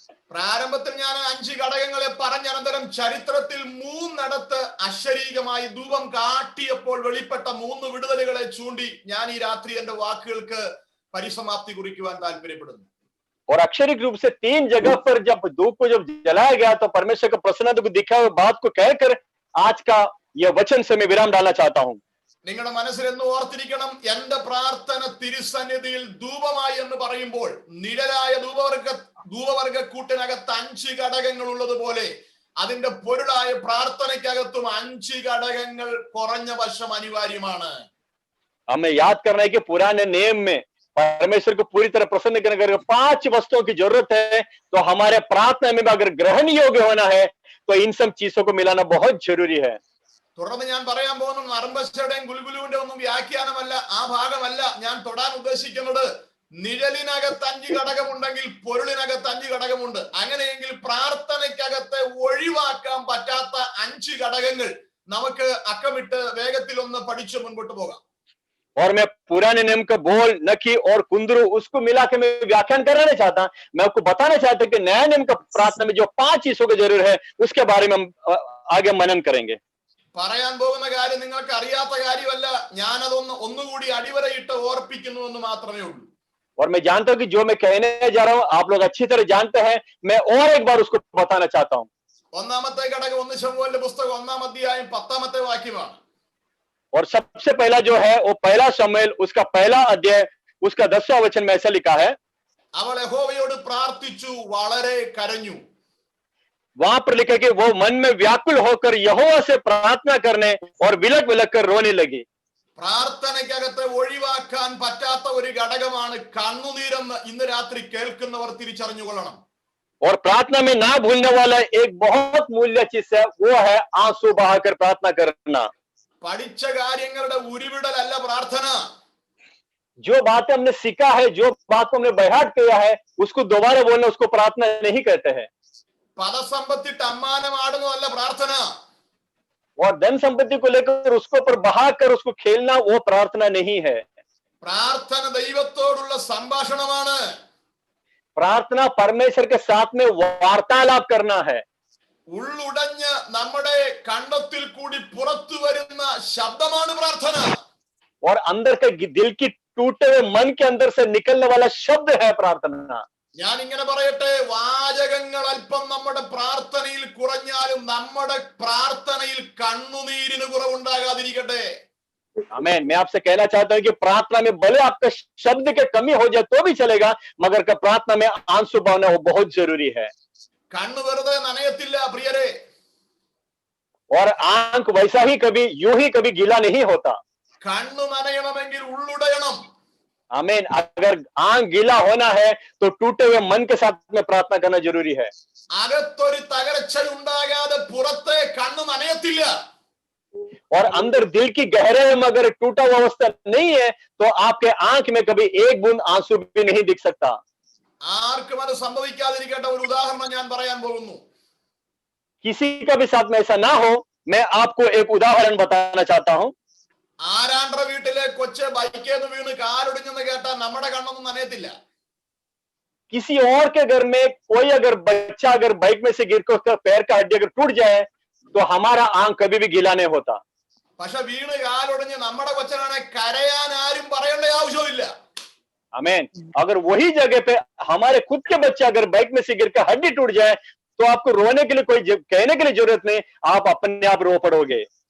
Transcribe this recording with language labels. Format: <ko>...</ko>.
<ml>പ്രാരംഭത്തിൽ ഞാൻ 5 ഘടകങ്ങളെ പറഞ്ഞ അനന്തരം ചരിത്രത്തിൽ 3 അശരീരമായി ധൂപം കാട്ടിയപ്പോൾ വെളിപ്പെട്ട 3 വിടുതലുകളെ ചൂണ്ടി ഞാൻ ഈ രാത്രി എന്റെ വാക്കുകൾക്ക് പരിസമാപ്തി കുറിക്കുവാൻ താല്പര്യപ്പെടുന്നു.</ml> <hi>और अक्षरिक रूप से 3 जगह पर जब धूप को जब जलाया गया तो परमेश्वर का प्रसन्नता को दिखा हुआ बात को कहकर आज का यह वचन से मैं विराम डालना चाहता हूं।</hi> <ml>നിങ്ങളുടെ മനസ്സിൽ എന്ന് ഓർത്തിരിക്കണം, എന്റെ പ്രാർത്ഥന തിരുസന്നിധിയിൽ ധൂപമായി എന്ന് പറയുമ്പോൾ നിഴലായ ധൂപവർഗക്കൂട്ടിനകത്ത് 5 ഘടകങ്ങൾ ഉള്ളതുപോലെ അതിന്റെ പൊരുളായ പ്രാർത്ഥനയ്ക്കകത്തും 5 ഘടകങ്ങൾ കുറഞ്ഞ വർഷം അനിവാര്യമാണ്.</ml> <hi>हमें याद करना है कि पुराने नियम में परमेश्वर को पूरी तरह प्रसन्न करने के 5 वस्तुओं की जरूरत है, तो हमारे प्रार्थना में भी अगर ग्रहण योग्य होना है तो इन सब चीजों को मिलाना बहुत जरूरी है।</hi> <ml>തുടർന്ന് ഞാൻ പറയാൻ പോകുന്ന നർമ്മശയുടെയും ഗുൽഗുലുവിന്റെ ഒന്നും വ്യാഖ്യാനമല്ല, ആ ഭാഗമല്ല ഞാൻ തൊടാൻ ഉദ്ദേശിക്കുന്നത്. നിഴലിനകത്ത് 5 ഘടകമുണ്ടെങ്കിൽ പൊരുളിനകത്ത് 5 ഘടകമുണ്ട്. അങ്ങനെയെങ്കിൽ പ്രാർത്ഥനയ്ക്കകത്ത് ഒഴിവാക്കാൻ പറ്റാത്ത 5 ഘടകങ്ങൾ നമുക്ക് അക്കമിട്ട് വേഗത്തിൽ ഒന്ന് പഠിച്ചു മുൻപോട്ട് പോകാം.</ml> <hi>और मैं पुराने नियम का बोल नकी और कुंदरू उसको मिला के मैं व्याख्यान करना नहीं चाहता, मैं आपको बताना चाहता कि नया नियम का प्रार्थना में जो 5 चीजों की जरूरत है उसके बारे में हम आगे मनन करेंगे।</hi> <ml>പറയാൻ പോകുന്ന കാര്യം നിങ്ങൾക്ക് അറിയാത്ത കാര്യമല്ല, ഞാനതൊന്ന് ഒന്നുകൂടി അടിവരയിട്ട് ഓർപ്പിക്കുന്നു എന്ന് മാത്രമേ ഉള്ളൂ.</ml> <hi>और मैं जानता हूं कि जो मैं कहने जा रहा हूं आप लोग अच्छी तरह जानते हैं, मैं और एक बार उसको बताना चाहता हूं।</hi> <ml>ഒന്നാമത്തെ ഘടകം 1 ശമൂവേലിന്റെ പുസ്തകം 1-ാം അധ്യായം 10-ാമത്തെ വാക്യമാണ്.</ml> <hi>और सबसे पहला जो है वो पहला शमूएल उसका पहला अध्याय उसका 10वां वचन में ऐसा लिखा है,</hi> <ml>അവൾ യഹോവയോട് പ്രാർത്ഥിച്ചു, വളരെ കരഞ്ഞു.</ml> <hi>वहां पर लिखा कि वो मन में व्याकुल होकर यहोवा से प्रार्थना करने और विलक विलक कर रोने लगी।</hi> <ml>പ്രാർത്ഥനയ്ക്കകത്ത് ഒഴിവാക്കാൻ പറ്റാത്ത ഒരു ഘടകമാണ് കണ്ണുനീരെന്ന് ഇന്ന് രാത്രി കേൾക്കുന്നവർ തിരിച്ചറിഞ്ഞുകൊള്ളണം.</ml> <hi>और प्रार्थना में ना भूलने वाला एक बहुत मूल्य चीज है, वो है आंसू बहाकर प्रार्थना करना।</hi> <ml>പഠിച്ച കാര്യങ്ങളുടെ ഉരുവിടലല്ല പ്രാർത്ഥന.</ml> <hi>जो बातें हमने सीखा है, जो बात को हमने बहाट किया है, उसको दोबारा बोलना उसको प्रार्थना नहीं कहते हैं।</hi> <ml>പദസമ്പത്തിട്ട് അമ്മാനമാടുന്നതല്ല പ്രാർത്ഥന.</ml> <hi>और धन संपत्ति को लेकर उसको पर बहाकर उसको खेलना वो प्रार्थना नहीं है।</hi> <ml>പ്രാർത്ഥന ദൈവത്തോടുള്ള സംഭാഷണമാണ്.</ml> <hi>प्रार्थना परमेश्वर के साथ में वार्तालाप करना है।</hi> <ml>ഉള്ളുടഞ്ഞ് നമ്മുടെ കണ്ടത്തിൽ കൂടി പുറത്തു വരുന്ന ശബ്ദമാണ് പ്രാർത്ഥന.</ml> <hi>और अंदर के दिल की टूटे हुए मन के अंदर से निकलने वाला शब्द है प्रार्थना।</hi> <ml>ഞാൻ ഇങ്ങനെ പറയട്ടെ, വാചകങ്ങൾ അല്പം നമ്മുടെ പ്രാർത്ഥനയിൽ കുറഞ്ഞാലും നമ്മുടെ പ്രാർത്ഥനയിൽ കണ്ണുനീരിന് കുറവുണ്ടാകാതിരിക്കട്ടെ.</ml> <hi>आमीन। मैं आपसे कहना चाहता हूं कि प्रार्थना में भले आपका शब्द के कमी हो जाए तो भी चलेगा, मगर का प्रार्थना में आंसू बहाना वो बहुत जरूरी है।</hi> <ml>കണ്ണു വെറുതെ നനയത്തില്ല പ്രിയരെ.</ml> <hi>और आंख वैसा ही कभी यूं ही कभी गीला नहीं होता।</hi> <ml>കണ്ണു നനയണമെങ്കിൽ ഉള്ളുടയണം.</ml> <hi>आमीन। अगर आंख गीला होना है तो टूटे हुए मन के साथ में प्रार्थना करना जरूरी है।</hi> <ml>അകത്തൊരു തകർച്ച ഉണ്ടാകാതെ പുറത്തെ കണ്ണു നനയത്തില്ല.</ml> <hi>और अंदर दिल की गहराई में अगर टूटा हुआ अवस्था नहीं है तो आपके आंख में कभी एक बूंद आंसू भी नहीं दिख सकता।</hi> <ml>ആർക്കും അത് സംഭവിക്കാതിരിക്കേണ്ട ഒരു ഉദാഹരണം ഞാൻ പറയാൻ പോകുന്നു.</ml> <hi>किसी का भी साथ में ऐसा ना हो, मैं आपको एक उदाहरण बताना चाहता हूं।</hi> <ml>ആരാണ്ട്ര വീട്ടിലെ കൊച്ച് ബൈക്കേന്ന് വീണ് കാലൊടിഞ്ഞെന്ന് കേട്ടാൽ നമ്മുടെ കണ്ണൊന്നും നനയത്തില്ല.</ml> <hi>किसी और के घर में कोई अगर बच्चा अगर बाइक में से गिर कर उसका पैर का हड्डी अगर टूट जाए तो हमारा आंख कभी भी गीला नहीं होता।</hi> <ml>പക്ഷെ വീണ് കാലൊടിഞ്ഞ് നമ്മുടെ കൊച്ചനാണെ കരയാൻ ആരും പറയേണ്ട ആവശ്യമില്ല.</ml> <hi>आमीन। अगर वही जगह पे हमारे खुद के बच्चे अगर बाइक में से गिर कर हड्डी टूट जाए तो आपको रोने के लिए कोई कहने के लिए जरूरत नहीं, आप अपने आप रो पड़ोगे।</hi>